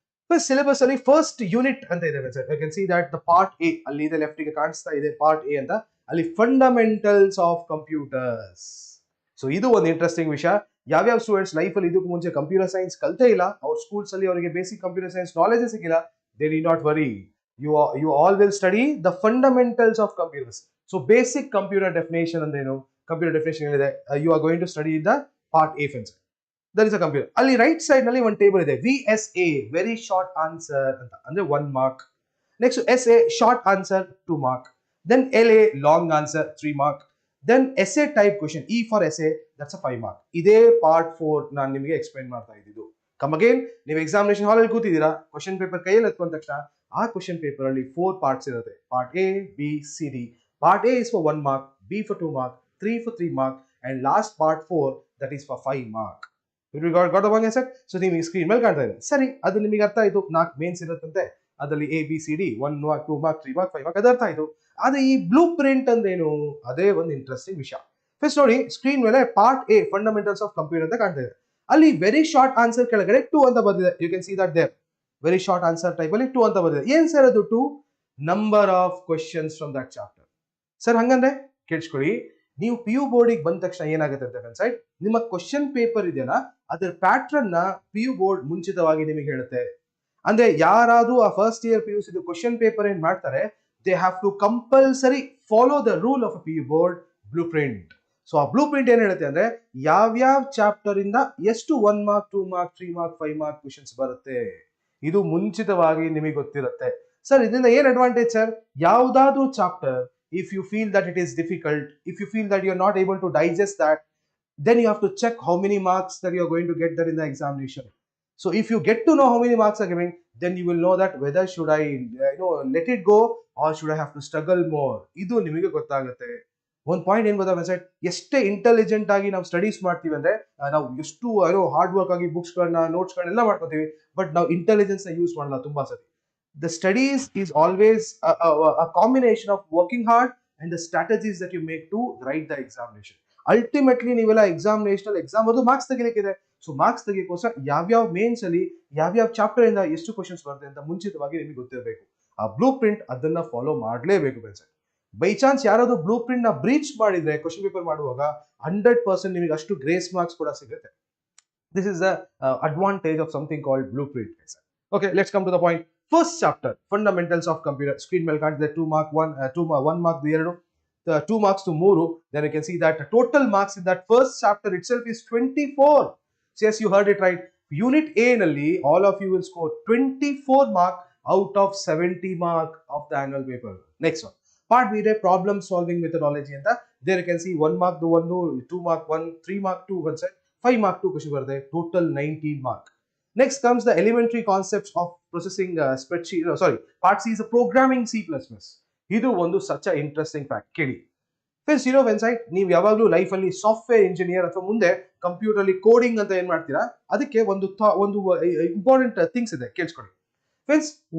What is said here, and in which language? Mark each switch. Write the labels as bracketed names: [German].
[Kannada] First syllabus ಅಲ್ಲಿ first unit ಅಂತ ಇದೆ friends. [English] you can see that the part A [Kannada] ಅಲ್ಲಿ ಇದೆ, ಲೆಫ್ಟ್ ಗೆ ಕಾಣಿಸ್ತಾ ಇದೆ ಪಾರ್ಟ್ ಎ ಅಂತ. ಅಲ್ಲಿ ಫಂಡಮೆಂಟಲ್ಸ್ ಆಫ್ ಕಂಪ್ಯೂಟರ್ಸ್. ಸೊ ಇದು ಒಂದು ಇಂಟ್ರೆಸ್ಟಿಂಗ್ ವಿಷಯ. ಯಾವ್ಯಾವ ಸ್ಟೂಡೆಂಟ್ಸ್ ಲೈಫ್ ಅಲ್ಲಿ ಇದಕ್ಕೂ ಮುಂಚೆ ಕಂಪ್ಯೂಟರ್ ಸೈನ್ಸ್ ಕಲ್ತೇ ಇಲ್ಲ, ಅವ್ರ ಸ್ಕೂಲ್ಸ್ ಅಲ್ಲಿ ಅವರಿಗೆ ಬೇಸಿಕ್ ಕಂಪ್ಯೂಟರ್ ಸೈನ್ಸ್ ನಾಲೆಜ್ ಸಿಕ್ಕಿಲ್ಲ, [English] They need not worry. You all will study the fundamentals of computers. So basic computer definition andenu, computer definition ಏನಿದೆ, you are going to study in the part A friends. There is a computer. [Kannada] ಅಲ್ಲಿ right side ನಲ್ಲಿ ಒಂದು table ಇದೆ, VSA very short answer ಅಂತ, ಅಂದ್ರೆ 1 mark. [English] Next SA short answer 2 mark. Then LA long answer 3 mark. Then essay type question, E for essay, that's a 5 mark. [Kannada] ಇದೇ part 4 ನಾನು ನಿಮಗೆ explain ಮಾಡ್ತಾ ಇದ್ದಿದ್ದು. [English] come again, [Kannada] ನೀವು ಎಕ್ಸಾಮಿನೇಷನ್ ಹಾಲ್ ಅಲ್ಲಿ ಕೂತಿದ್ದೀರಾ, ಕ್ವಶನ್ ಪೇಪರ್ ಕೈಯಲ್ಲಿ ಎತ್ಕೊಂಡ ತಕ್ಷಣ ಆ ಕ್ವಶನ್ ಪೇಪರ್ ಅಲ್ಲಿ 4 ಪಾರ್ಟ್ಸ್ ಇರುತ್ತೆ. Part A, B, C, D. [English] Part A is for 1 mark, B for 2 mark, 3 for 3 mark, and last part 4 that is for 5 mark. You got the one answer? [Kannada] So ನಿಮಗೆ screen ಮೇಲೆ ಕಾಣ್ತಾ ಇದೆ. ಸರಿ, ಅದು ನಿಮಗೆ ಅರ್ಥ ಆಯ್ತು. 4 ಮೇನ್ಸ್ ಇರುತ್ತಂತೆ, ಅದರಲ್ಲಿ A B C D, 1 mark, 2 mark, 3 mark, 5 mark, ಅದು ಅರ್ಥ ಆಯ್ತು. ಆದ್ರೆ ಈ ಬ್ಲೂ ಪ್ರಿಂಟ್ ಅಂದೇನು, ಅದೇ ಒಂದು ಇಂಟ್ರೆಸ್ಟಿಂಗ್ ವಿಷಯ. ಫಸ್ಟ್ ನೋಡಿ, ಸ್ಕ್ರೀನ್ ಮೇಲೆ part A fundamentals of computer ಅಂತ ಕಾಣ್ತಾ ಇದೆ. ಅಲ್ಲಿ ವೆರಿ ಶಾರ್ಟ್ ಆನ್ಸರ್ ಕೆಳಗಡೆ 2 ಅಂತ ಬಂದಿದೆ. [English] You can see that there. [Kannada] Very short answer type ಅಲ್ಲಿ 2 ಅಂತ ಬಂದಿದೆ. ಏನ್ ಸರ್ ಅದು 2? [English] Number of questions from that chapter. [Kannada] Sir ಹಂಗಂದ್ರೆ ಕೇಳಿಸ್ಕೊಳ್ಳಿ, ನೀವು ಪಿ ಯು ಬೋರ್ಡಿಗೆ ಬಂದ ತಕ್ಷಣ ಏನಾಗುತ್ತೆ ಅಂತ ಫ್ರೆಂಡ್ಸ್, ನಿಮ್ಮ ಕ್ವಶನ್ ಪೇಪರ್ ಇದೆಯಲ್ಲ, ಅದರ ಪ್ಯಾಟ್ರನ್ ನ ಪಿ ಯು ಬೋರ್ಡ್ ಮುಂಚಿತವಾಗಿ ನಿಮಗೆ ಹೇಳುತ್ತೆ. ಅಂದ್ರೆ ಯಾರಾದ್ರೂ ಆ first year P U C question paper ಏನ್ ಮಾಡ್ತಾರೆ, [English] They have to compulsory follow the rule of P U board blueprint. [Kannada] So ಆ ಬ್ಲೂ ಪ್ರಿಂಟ್ ಏನ್ ಹೇಳುತ್ತೆ ಅಂದ್ರೆ, ಯಾವ್ಯಾವ ಚಾಪ್ಟರ್ ಇಂದ ಎಷ್ಟು 1 mark, 2 mark, 3 mark, 5 mark questions ಬರುತ್ತೆ, ಇದು ಮುಂಚಿತವಾಗಿ ನಿಮಗೆ ಗೊತ್ತಿರುತ್ತೆ. ಸರ್ ಇದರಿಂದ ಏನ್ ಅಡ್ವಾಂಟೇಜ್ ಸರ್? ಯಾವ್ದಾದ್ರು chapter, [English] if you feel that it is difficult, if you feel that you are not able to digest that, then you have to check how many marks that you are going to get there in the examination. So if you get to know how many marks are giving, then you will know that whether should I let it go or should I have to struggle more. [Kannada] ಇದು ನಿಮಗೆ ಗೊತ್ತಾಗುತ್ತೆ. ಒಂದು point ಏನ್ ಗೊತ್ತಾ message, ಎಷ್ಟೇ intelligent ಆಗಿ ನಾವು studies ಮಾಡ್ತೀವಿ ಅಂದ್ರೆ, ನಾವು ಎಷ್ಟು ಹಾರ್ಡ್ ವರ್ಕ್ ಆಗಿ ಬುಕ್ಸ್ ಗಳನ್ನ, ನೋಟ್ಸ್ ಗಳನ್ನೆಲ್ಲ ಮಾಡ್ಕೋತೀವಿ, ಬಟ್ ನಾವು ಇಂಟೆಲಿಜೆನ್ಸ್ ನ ಯೂಸ್ ಮಾಡಲ್ಲ ತುಂಬಾ ಸತಿ. [English] The studies is always a combination of working hard and the strategies that you make to write the examination. [Kannada] Ultimately ನೀವೆಲ್ಲ ಎಕ್ಸಾಮಿನೇಷನ್ ಎಕ್ಸಾಮ್ ಅದು ಮಾರ್ಕ್ಸ್ ತೆಗಿಲಿಕ್ಕಿದೆ. ಸೊ ಮಾರ್ಕ್ಸ್ ತೆಗಿಯೋಕೋಸ್ಕರ ಯಾವ್ಯಾವ ಮೇನ್ಸ್ ಅಲ್ಲಿ ಯಾವ್ಯಾವ ಚಾಪ್ಟರ್ ಇಂದ ಎಷ್ಟು ಕ್ವಶನ್ಸ್ ಬರುತ್ತೆ ಅಂತ ಮುಂಚಿತವಾಗಿ ನಿಮಗೆ ಗೊತ್ತಿರಬೇಕು. ಆ ಬ್ಲೂ ಪ್ರಿಂಟ್ ಅದನ್ನ ಫಾಲೋ ಮಾಡಲೇಬೇಕು ಫ್ರೆಂಡ್ಸ್. ಬೈ ಚಾನ್ಸ್ ಯಾರಾದ್ರೂ ಬ್ಲೂ ಪ್ರಿಂಟ್ ನ ಬ್ರೀಚ್ ಮಾಡಿದ್ರೆ ಕ್ವಶನ್ ಪೇಪರ್ ಮಾಡುವಾಗ 100% ನಿಮಗೆ ಅಷ್ಟು ಗ್ರೇಸ್ ಮಾರ್ಕ್ಸ್ ಕೂಡ ಸಿಗುತ್ತೆ. [English] This is the advantage of something called blueprint. Okay, let's come to the point. First chapter, fundamentals of computer. Screen [Kannada] ಮೇಲೆ ಕಾಣ್ತಿದೆ [English] 2 mark 1 mark 2, 2 marks to 3. Then you can see that total marks in that first chapter itself is 24. So yes, you heard it right. Unit A ನಲ್ಲಿ all of you will score 24 mark out of 70 mark of the annual paper. Next one, part B ಇದೆ problem solving methodology ಅಂತ. There you can see 1 mark 1, 2 mark 1, 3 mark 2 one side, 5 mark 2 question ಬರುತ್ತೆ. Total 19 mark. Next comes the elementary concepts of processing spreadsheet. Part C is a programming C++. [Kannada] ಇದು ಒಂದು [English] such a interesting fact. [Kannada] ಕೇಳಿ friends, ವೆನ್ಸೈಟ್ ನೀವು ಯಾವಾಗಲೂ life ಅಲ್ಲಿ software engineer ಅಥವಾ ಮುಂದೆ computer ಅಲ್ಲಿ ಕೋಡಿಂಗ್ ಅಂತ ಏನ್ ಮಾಡ್ತೀರಾ, ಅದಕ್ಕೆ ಒಂದು ಇಂಪಾರ್ಟೆಂಟ್ ಥಿಂಗ್ಸ್ ಇದೆ, ಕೇಳಿಸ್ಕೊಳ್ಳಿ ಫ್ರೆಂಡ್ಸ್.